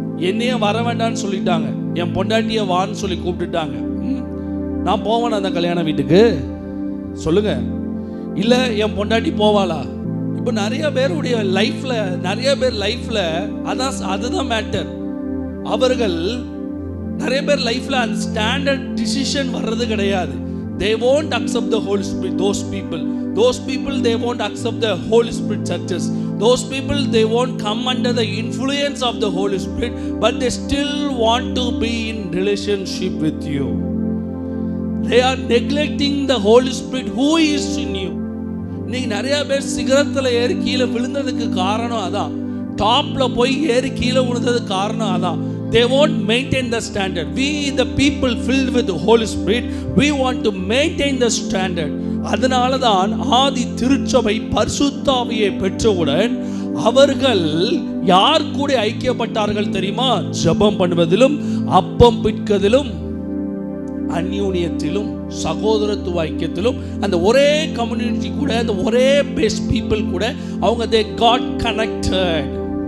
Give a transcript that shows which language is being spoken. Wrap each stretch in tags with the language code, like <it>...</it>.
<ta>என்னையே வர வேண்டான்னு சொல்லிட்டாங்க, என் பொண்டாட்டியை வான்னு சொல்லி கூப்பிட்டுட்டாங்க, நான் போவேன் அந்த கல்யாண வீட்டுக்கு? சொல்லுங்க. இல்லை என் பொண்டாட்டி போவாளா? இப்போ நிறைய பேருடைய லைஃப்ல, நிறைய பேர் லைஃப்ல அதுதான் மேட்டர். அவர்கள் நிறைய பேர் லைஃப்ல அந்த ஸ்டாண்டர்ட் டிசிஷன் வர்றது கிடையாது.</ta> <en>They won't accept the Holy Spirit. Those people they won't accept the Holy Spirit churches. Those people they won't come under the influence of the Holy Spirit, but they still want to be in relationship with you. They are neglecting the Holy Spirit who is in you.</en> <ta>நீங்க நிறைய பேர் சிகரத்துல ஏறி கீழே விழுந்ததுக்கு காரணம் அதான். டாப்ல போய் ஏறி கீழே விழுந்ததுக்கு காரணம் அதான்.</ta> <en>They won't maintain the standard. We the people filled with the Holy Spirit, we want to maintain the standard.</en> <ta>அதனால தான் ஆதி திருச்சபை பரிசுத்த ஆவியை பெற்றவுடன் அவர்கள் யார் கூட ஐக்கியப்பட்டார்கள் தெரியுமா? ஜெபம் பண்ணுவதிலும், அப்பம் பிட்கதிலும், அந்யோன்யத்திலும், சகோதரத்துவ ஐக்கியத்திலும், அந்த ஒரே கம்யூனிட்டி கூட, அந்த ஒரே பேஸ் பீப்புள் கூட அவங்க</ta> <en>they got connected.</en>